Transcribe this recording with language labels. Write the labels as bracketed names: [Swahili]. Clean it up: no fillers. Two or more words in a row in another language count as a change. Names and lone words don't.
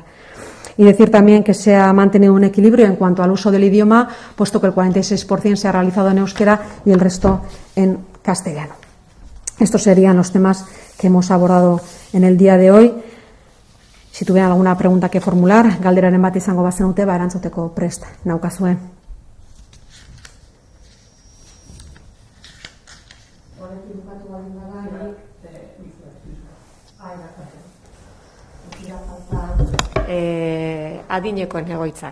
[Spanish] Y decir también que se ha mantenido un equilibrio en cuanto al uso del idioma, puesto que el 46% se ha realizado en euskera y el resto en castellano. Estos serían los temas que hemos abordado en el día de hoy. Si tuvieran alguna pregunta que formular, [Basque] galderaren bat izango bazenute, erantzuteko prest naukazue. Adinekoen egoitzak.